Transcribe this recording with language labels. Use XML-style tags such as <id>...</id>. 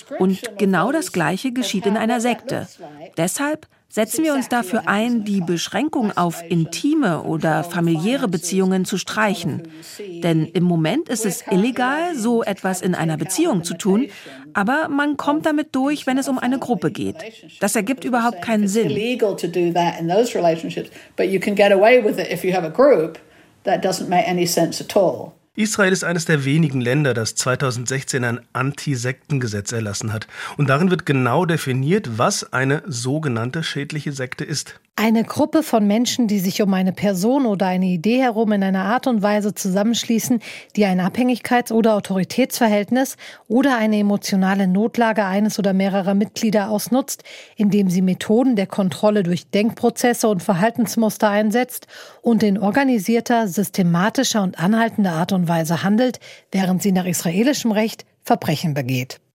<de>Und genau das Gleiche geschieht in einer Sekte. Deshalb setzen wir uns dafür ein, die Beschränkung auf intime oder familiäre Beziehungen zu streichen. Denn im Moment ist es illegal, so etwas in einer Beziehung zu tun, aber man kommt damit durch, wenn es um eine Gruppe geht. Das ergibt überhaupt keinen Sinn.</de> <en>Illegal to do that in those relationships, but you can get away with it if you have a group. That doesn't make any sense at all.</en> <de>Israel ist eines der wenigen Länder, das 2016 ein Anti-Sekten-Gesetz erlassen hat. Und darin wird genau definiert, was eine sogenannte schädliche Sekte ist. Eine Gruppe von Menschen, die sich um eine Person oder eine Idee herum in einer Art und Weise zusammenschließen, die ein Abhängigkeits- oder Autoritätsverhältnis oder eine emotionale Notlage eines oder mehrerer Mitglieder ausnutzt, indem sie Methoden der Kontrolle durch Denkprozesse und Verhaltensmuster einsetzt und in organisierter, systematischer und anhaltender Art und Weise handelt, während sie nach israelischem Recht Verbrechen begeht.</de>